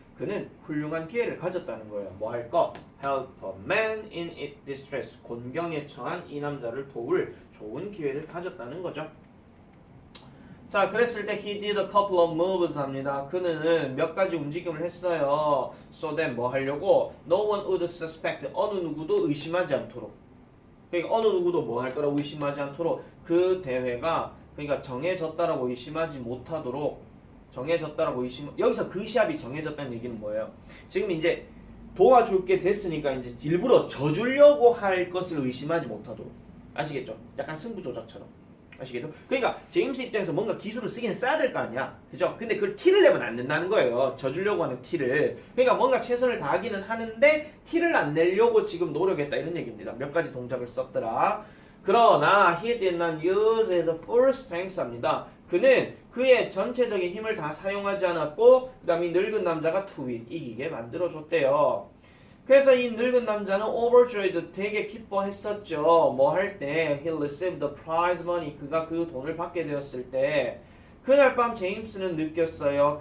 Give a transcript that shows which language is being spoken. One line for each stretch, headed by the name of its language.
Korean: 그는 훌륭한 기회를 가졌다는 거예요. 뭐 할 거?
English: Help a man in distress.
Korean: 곤경에 처한 이 남자를 도울 좋은 기회를 가졌다는 거죠. 자, 그랬을 때
English: he did a couple of moves
Korean: 합니다. 그는 몇 가지 움직임을 했어요.
English: So then
Korean: 뭐 하려고?
English: No one would suspect.
Korean: 어느 누구도 의심하지 않도록. 그러니까 어느 누구도 뭐 할 거라고 의심하지 않도록 그 대회가 그러니까 정해졌다라고 의심하지 못하도록 정해졌다라고 여기서 그 시합이 정해졌다는 얘기는 뭐예요? 지금 이제 도와줄게 됐으니까 이제 일부러 져주려고 할 것을 의심하지 못하도록. 아시겠죠? 약간 승부조작처럼. 아시겠죠? 그러니까 제임스 입장에서 뭔가 기술을 쓰긴 써야 될 거 아니야. 그죠? 근데 그걸 티를 내면 안 된다는 거예요. 져주려고 하는 티를. 그러니까 뭔가 최선을 다하기는 하는데 티를 안 내려고 지금 노력했다 이런 얘기입니다. 몇 가지 동작을 썼더라. 그러나
English: he did not use his full strength
Korean: 합니다. 그는 그의 전체적인 힘을 다 사용하지 않았고 그 다음에 늙은 남자가
English: to win,
Korean: 이기게 만들어줬대요. 그래서 이 늙은 남자는
English: overjoyed
Korean: 되게 기뻐했었죠. 뭐 할 때
English: he received the prize money
Korean: 그가 그 돈을 받게 되었을 때 그날 밤 제임스는 느꼈어요.